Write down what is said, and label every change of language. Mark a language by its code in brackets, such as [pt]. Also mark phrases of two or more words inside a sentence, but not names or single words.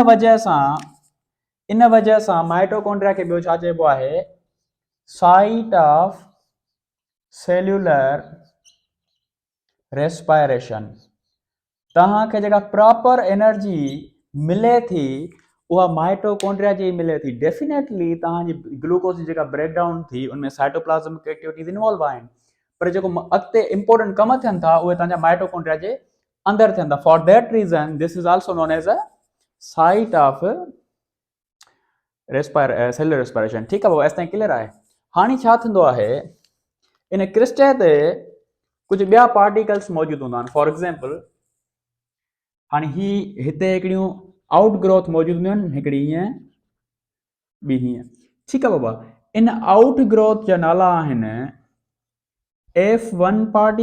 [sd] इन वजह सां माइटोकॉन्ड्रिया खे ॿियो छा चइबो आहे [en] site of cellular respiration [sd] तव्हांखे जेका प्रॉपर एनर्जी मिले थी उहा माइटोकॉन्ड्रिया जी मिले थी डेफिनेटली तव्हांजी ग्लूकोज जी जेका ब्रेकडाउन थी उनमें [en] cytoplasmic activities [sd] इन्वॉल्व आहिनि पर जेको अॻिते इंपॉर्टेंट कम थियनि था उहे तव्हांजा माइटोकॉन्ड्रिया जे अंदरि थियनि था [en] For that reason this is also known as a site of cellular respiration [sd] ठीकु आहे बाबा एसि ताईं क्लियर आहे हाणे छा थींदो आहे इन क्रिस्टल ते कुझु ॿिया पार्टिकल्स मौजूदु हूंदा आहिनि [en] for example [sd] हाणे हिते हिकिड़ियूं [en] out growth [sd] मौजूदु हूंदियूं आहिनि हिकिड़ी हीअं ॿी हीअं ठीकु आहे बाबा इन [en] out growth [sd] जा नाला आहिनि F1